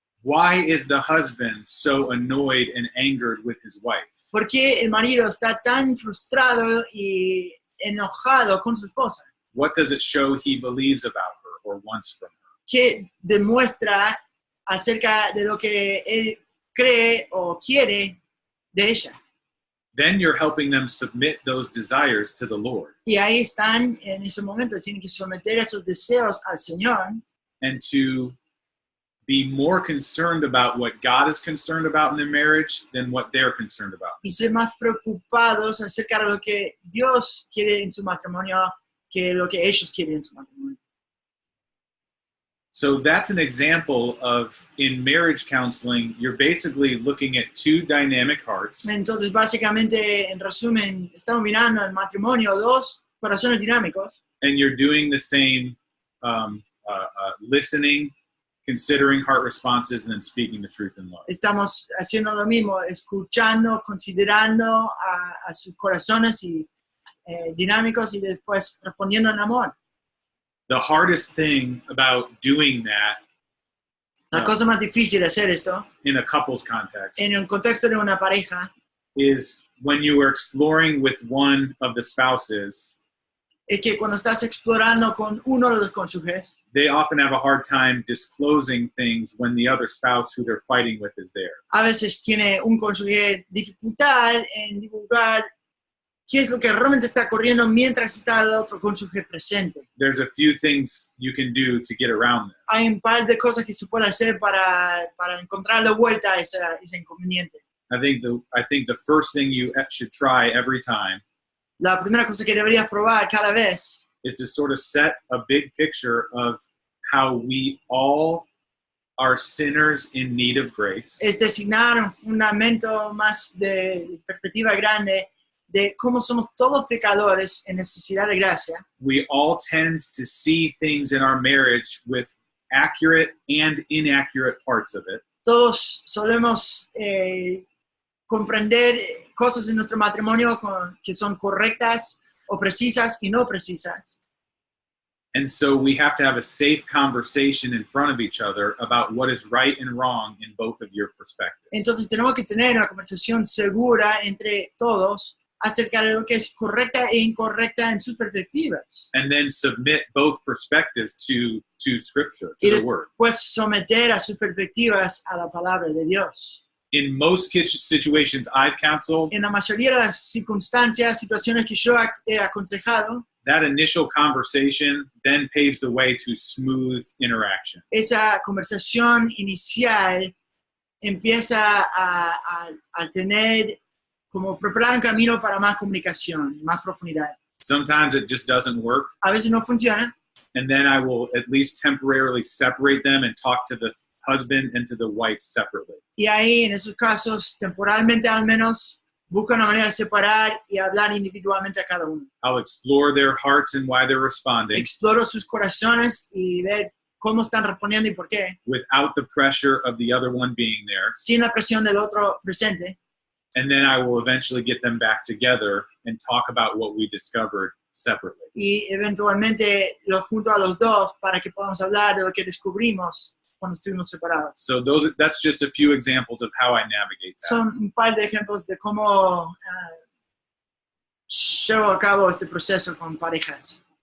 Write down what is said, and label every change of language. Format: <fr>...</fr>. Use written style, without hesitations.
<en>Why is the husband so annoyed and angered with his wife?</en> <es>¿Por qué el marido está tan frustrado y enojado con su esposa?</es> <en>What does it show he believes about her or wants from her?</en> <es>¿Qué demuestra acerca de lo que él cree o quiere de ella?</es> <en>Then you're helping them submit those desires to the Lord</en> <es>Y ahí están, en ese momento, tienen que someter esos deseos al Señor</es> <en>and to be more concerned about what God is concerned about in their marriage than what they're concerned about.</en> <es>y ser más preocupados acerca de lo que Dios quiere en su matrimonio que lo que ellos quieren en su matrimonio.</es> <en>So that's an example of, in marriage counseling, you're basically looking at two dynamic hearts</en> <es>Entonces, básicamente, en resumen, estamos mirando el matrimonio, dos corazones dinámicos,</es> <en>and you're doing the same listening, considering heart responses, and then speaking the truth in love.</en> <es>estamos haciendo lo mismo, escuchando, considerando a sus corazones y dinámicos y después respondiendo en amor.</es> <en>The hardest thing about doing that</en> <es>La cosa más difícil de hacer esto,</es> <en>in a couple's context</en> <es>en el contexto de una pareja,</es> <en>is when you are exploring with one of the spouses,</en> <es>es que cuando estás explorando con uno de los cónyuges,</es> <en>they often have a hard time disclosing things when the other spouse who they're fighting with is there.</en> <es>a veces tiene un cónyuge dificultad en divulgar qué es lo que realmente está ocurriendo mientras está el otro cónyuge presente.</es> <en>There's a few things you can do to get around this.</en> <es>Hay un par de cosas que se puede hacer para encontrar la vuelta a ese inconveniente.</es> <en>I think the first thing you should try every time</en> <es>La primera cosa que deberías probar cada vez</es> <en>is to sort of set a big picture of how we all are sinners in need of grace.</en> <es>Es designar un fundamento más de perspectiva grande de cómo somos todos pecadores en necesidad de gracia.</es> <en>We all tend to see things in our marriage with accurate and inaccurate parts of it.</en> <es>Todos solemos comprender cosas en nuestro matrimonio que son correctas o precisas y no precisas.</es> <en>And so we have to have a safe conversation in front of each other about what is right and wrong in both of your perspectives.</en> <es>Entonces tenemos que tener una conversación segura entre todos acerca de lo que es correcta e incorrecta en sus perspectivas.</es> <en>And then submit both perspectives to Scripture, to the Word.</en> <es>Pues someter a sus perspectivas a la palabra de Dios.</es> <en>In most situations I've counseled,</en> <es>En la mayoría de las circunstancias, situaciones que yo he aconsejado,</es> <en>that initial conversation then paves the way to smooth interaction.</en> <es>esa conversación inicial empieza a tener como preparar un camino para más comunicación, más profundidad.</es> <en>Sometimes it just doesn't work,</en> <es>A veces no funciona,</es> <en>and then I will at least temporarily separate them and talk to the husband and to the wife separately.</en> <es>y ahí en esos casos, temporalmente al menos, busca una manera de separar y hablar individualmente a cada uno.</es> <en>I'll explore their hearts and why they're responding</en> <es>Exploro sus corazones y ver cómo están respondiendo y por qué,</es> <en>without the pressure of the other one being there.</en> <es>sin la presión del otro presente.</es> <en>And then I will eventually get them back together and talk about what we discovered separately.</en> <es>Y eventualmente los junto a los dos para que podamos hablar de lo que descubrimos cuando estuvimos separados.</es> <en>So that's just a few examples of how I navigate that.</en> <es>Son un par de ejemplos de cómo llevo a cabo este proceso con parejas.</es>